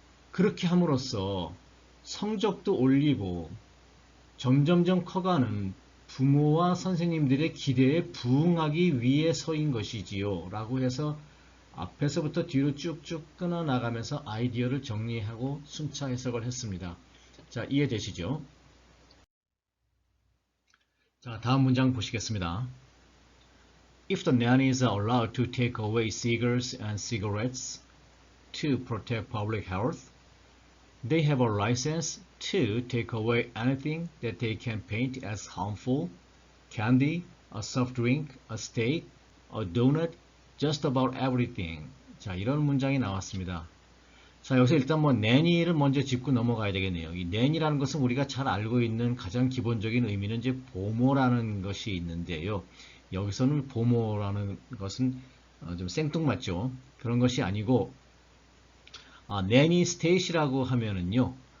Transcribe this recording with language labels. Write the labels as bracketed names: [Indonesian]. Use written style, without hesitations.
[Korean] 그렇게 함으로써 성적도 올리고 점점점 커가는 부모와 선생님들의 기대에 부응하기 위해서인 것이지요. 라고 해서 앞에서부터 뒤로 쭉쭉 끊어 나가면서 아이디어를 정리하고 순차 해석을 했습니다. 자, 이해되시죠? 자, 다음 문장 보시겠습니다. [English] If the nannies are allowed to take away cigars and cigarettes to protect public health, they have a license to take away anything that they can paint as harmful, candy, a soft drink, a steak, a donut, just about everything. [Korean] 자, 이런 문장이 나왔습니다. 자, 여기서 일단 nanny를 먼저 짚고 넘어가야 되겠네요. 이 nanny라는 것은 우리가 잘 알고 있는 가장 기본적인 의미는 이제 보모라는 것이 있는데요. 여기서는 보모라는 것은 좀 생뚱맞죠. 그런 것이 아니고 nanny state라고 하면은요.